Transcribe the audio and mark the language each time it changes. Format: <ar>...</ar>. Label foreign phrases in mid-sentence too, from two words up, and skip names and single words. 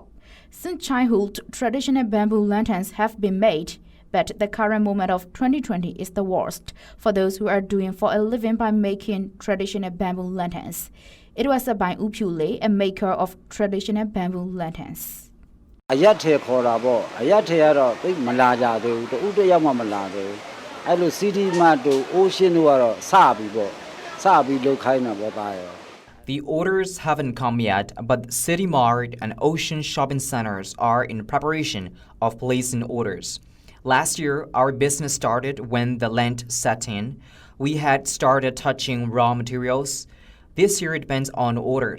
<en>Since childhood, traditional bamboo lanterns have been made, but the current moment of 2020 is the worst for those who are doing for a living by making traditional bamboo lanterns. It was by Upule, a maker of traditional bamboo lanterns.</en> <my>အရက်ထဲခေါ်တာပေါ့အရက်ထဲကတော့သိမလာကြသေးဘူးတူတယောက်မှမလာသေးဘူးအဲ့လို CD မတို့ Ocean တို့ကတော့စပြီးပေါ့စပြီးလုပ်ခိုင်းတာပေါ့သားရော</my> <en>The orders haven't come yet, but City Mart and Ocean shopping centers are in preparation of placing orders. Last year, our business started when the Lent set in. We had started touching raw materials. This year it depends on orders.</en>